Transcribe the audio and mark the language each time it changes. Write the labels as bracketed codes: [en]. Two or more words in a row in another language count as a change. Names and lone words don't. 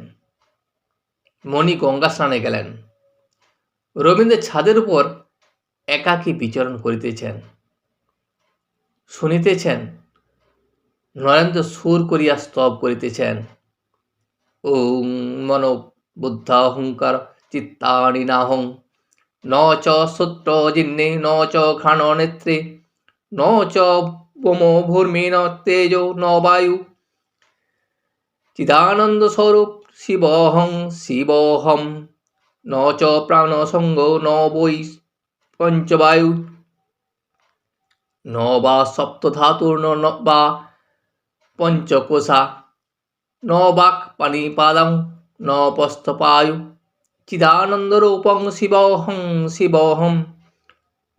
[bn] মণি গঙ্গা স্নানে গেলেন। রবীন্দ্র ছাদের উপর একাকী বিচরণ করিতেছেন। শুনিতেছেন নরেন্দ্র সুর করিয়া স্তব করিতেছেন। [sa] ওং মনো বুদ্ধাহংকার চিত্তানি নাহং, ন চ সূত্র জিহ্নে ন চ ঘ্রাণ নেত্রে, ন চ ব্যোমো ভূর্মি ন তেজো ন বায়ু, চিদানন্দ স্বরূপ শিবহং শিবহম, ন চ প্রাণ সঙ্গ ন বৈ পঞ্চবায়ু, ন বা সপ্তধাতুর ন বা পঞ্চকোষা, ন বাক পাণিপাদং ন পস্থপায়ু, চিদানন্দরূপং শিবহং শিবহম, ন